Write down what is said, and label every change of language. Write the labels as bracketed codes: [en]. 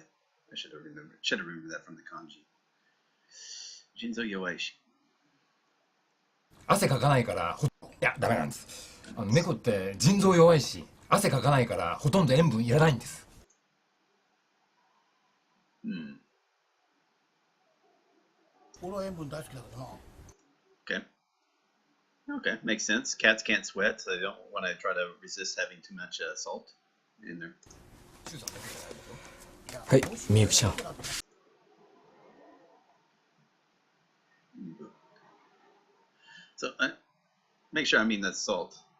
[en] I should have remembered. Should have remembered that from the kanji. [ja] Jinzo yowai. 汗かかないからいやダメなんです。猫って腎臓弱いし汗かかないからほとんど塩分いらないんです。 Hmm. 俺は塩分大好きだけどな。 [en] Okay. Okay, makes sense. Cats can't sweat, so they don't want to try to resist having too much salt in there. [ja] はい、みゆきちゃん。 [en] So, make sure, I mean, that's salt.